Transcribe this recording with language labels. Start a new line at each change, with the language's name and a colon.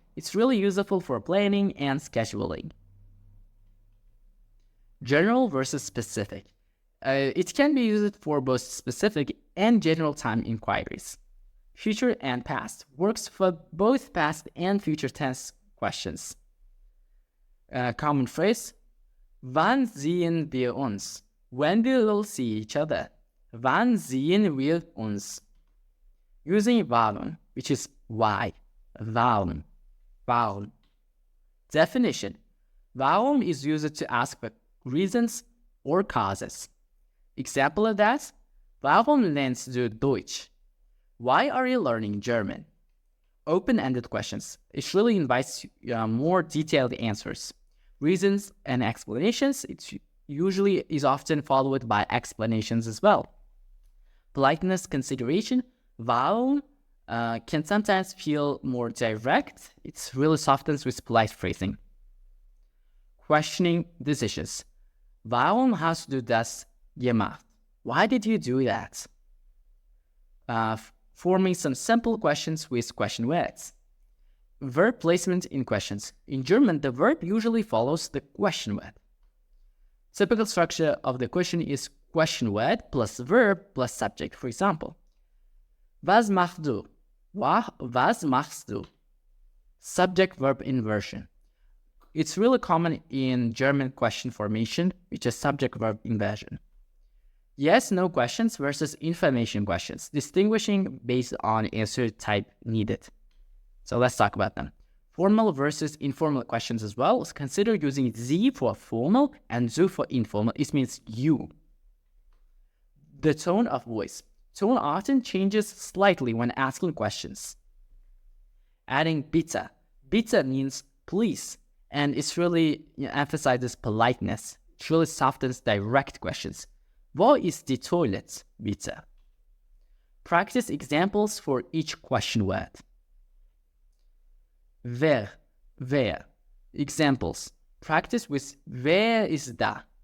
English: It's really useful for planning and scheduling. General versus specific. It can be used for both specific and general time inquiries. Future and past works for both past and future tense questions. Common phrase,
German: wann sehen wir uns?
English: When we will see each other.
German: Wann sehen wir uns?
English: Using warum, which is why. Warum. Warum. Definition. Warum is used to ask for reasons or causes. Example of that,
German: warum lernst du Deutsch?
English: Why are you learning German? Open-ended questions. It really invites more detailed answers. Reasons and explanations, it usually is often followed by explanations as well. Politeness consideration, warum can sometimes feel more direct. It really softens with polite phrasing. Questioning decisions.
German: Warum hast du das gemacht?
English: Why did you do that? Forming some simple questions with question words. Verb placement in questions. In German, the verb usually follows the question word. Typical structure of the question is question word plus verb plus subject. For example,
German: was machst du? Was machst du?
English: Subject-verb inversion. It's really common in German question formation, which is subject-verb inversion. Yes, no questions versus information questions, distinguishing based on answer type needed. So let's talk about them. Formal versus informal questions as well. Consider using Sie for formal and du for informal. It means you. The tone of voice. Tone often changes slightly when asking questions. Adding bitte. Bitte means please, and it really emphasizes politeness. It really softens direct questions.
German: Wo ist die Toilette, bitte?
English: Practice examples for each question word. Wer. Examples. Practice with
German: wer ist da?